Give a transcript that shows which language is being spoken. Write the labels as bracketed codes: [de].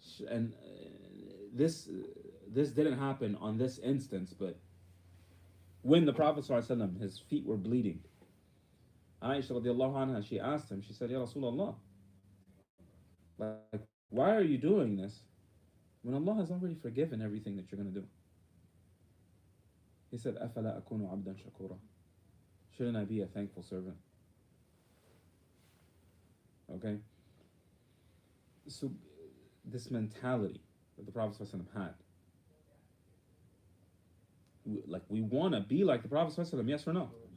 [en] And this didn't happen on this instance, but when the Prophet ﷺ, his feet were bleeding, Aisha radiallahu anha, she asked him, she said, Ya Rasulullah, like, why are you doing this when Allah has already forgiven everything that you're going to do? He said, [ar] أَفَلَا أَكُونُ عَبْدًا شَكُورًا. [en] Shouldn't I be a thankful servant? Okay? So, this mentality that the Prophet ﷺ had, like, we want to be like the Prophet ﷺ, yes or no?